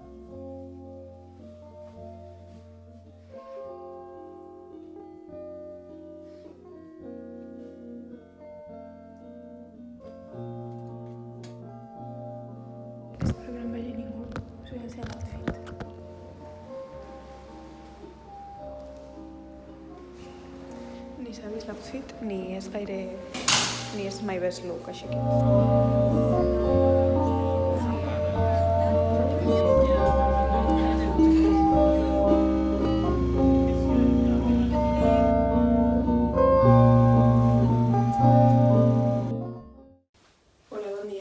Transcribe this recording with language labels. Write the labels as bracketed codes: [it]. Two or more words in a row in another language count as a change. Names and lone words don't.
[ca] Espero que no em vegi ningú. Us vull ensenyar l'outfit. Ni s'ha vist l'outfit, ni és gaire... ni és [en] my best look, [ca] així que... Hola, bon dia.